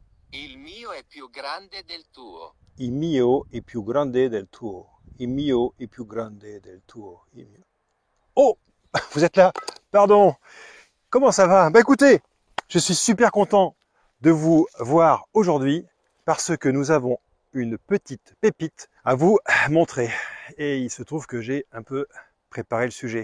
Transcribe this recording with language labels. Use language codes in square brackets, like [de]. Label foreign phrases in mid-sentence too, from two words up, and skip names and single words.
[it] Il mio è più grande del tuo. Il mio è più grande del tuo. Il mio è più grande del tuo. [fr] Oh, vous êtes là. Pardon. Comment ça va? Bah écoutez, je suis super content de vous voir aujourd'hui parce que nous avons une petite pépite à vous montrer. Et il se trouve que j'ai un peu préparé le sujet.